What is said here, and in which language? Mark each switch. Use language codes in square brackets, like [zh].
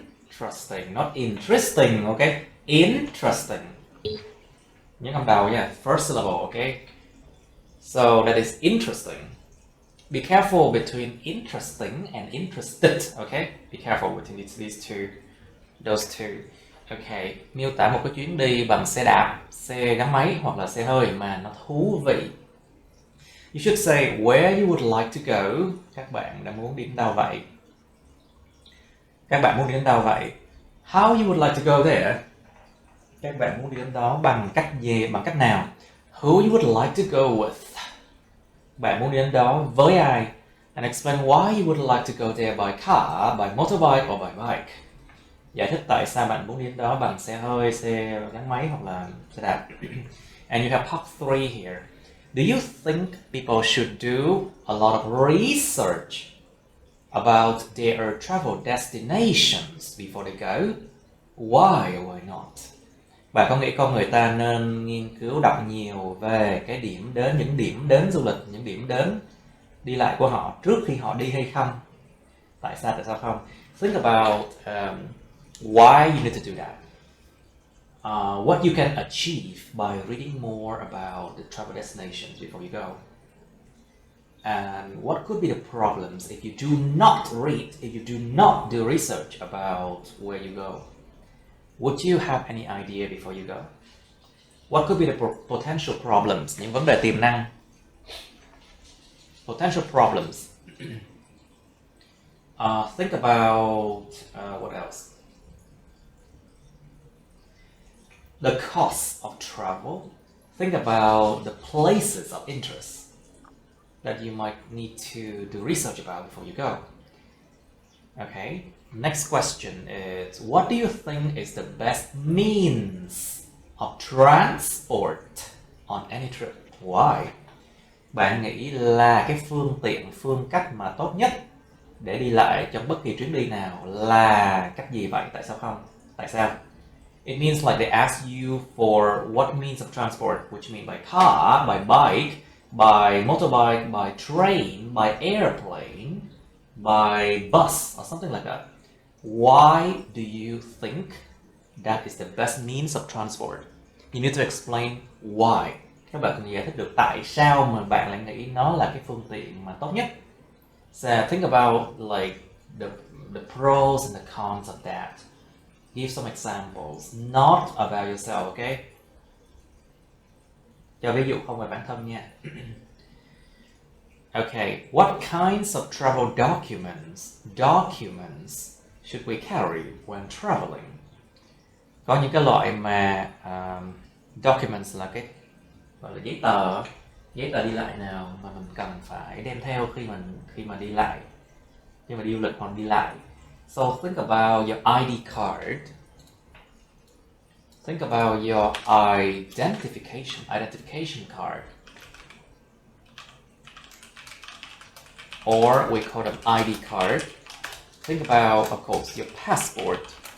[en] Interesting, not interesting, okay? Interesting. [vi] Nhớ cầm đầu nha. [en] First syllable, okay? So that is interesting. Be careful between interesting and interested, okay? Be careful between those two. [vi] Okay, miêu tả một cái chuyến đi bằng xe đạp, xe gắn máy hoặc là xe hơi mà nó thú vị. [en] You should say where you would like to go. [vi] Các bạn đã muốn đi đến đâu vậy? Các bạn muốn đi đến đâu vậy? [en] How you would like to go there? [vi] Các bạn muốn đi đến đó bằng cách gì, bằng cách nào? [en] Who you would like to go with? [vi] Bạn muốn đi đến đó với ai? [en] And explain why you would like to go there by car, by motorbike or by bike. [vi] Giải thích tại sao bạn muốn đi đến đó bằng xe hơi, xe gắn máy hoặc là xe đạp. [en] And you have part 3 here. Do you think people should do a lot of research about their travel destinations before they go? Why or why not? [vi] Bạn có nghĩ con người ta nên nghiên cứu đọc nhiều về cái điểm đến, những điểm đến du lịch, những điểm đến đi lại của họ trước khi họ đi hay không? Tại sao không? [en] Think about why you need to do that. What you can achieve by reading more about the travel destinations before you go. And what could be the problems if you do not read, if you do not do research about where you go. Would you have any idea before you go? What could be the potential problems? [vi] Những vấn đề tiềm năng. [en] Potential problems. Think about what else? The cost of travel. Think about the places of interest that you might need to do research about before you go. Okay, next question is, what do you think is the best means of transport on any trip? Why? [vi] Bạn nghĩ là cái phương cách mà tốt nhất để đi lại trong bất kỳ chuyến đi nào là cách gì vậy? Tại sao không? Tại sao? [en] It means like they ask you for what means of transport, which mean by car, by bike, by motorbike, by train, by airplane, by bus, or something like that. Why do you think that is the best means of transport? You need to explain why. [vi] Các bạn cần giải thích được tại sao mà bạn lại nghĩ nó là cái phương tiện mà tốt nhất. [en] So think about like the pros and the cons of that. Give some examples, not about yourself, okay? [vi] Cho ví dụ không về bản thân nha. [en] Okay, what kinds of travel documents should we carry when traveling? [vi] Có những cái loại mà documents là cái gọi là giấy tờ đi lại nào mà mình cần phải đem theo khi mà đi lại, khi mà đi du lịch hoặc đi lại. [en] So think about your ID card. Think about your identification card. Or we call them ID card. Think about, of course, your passport.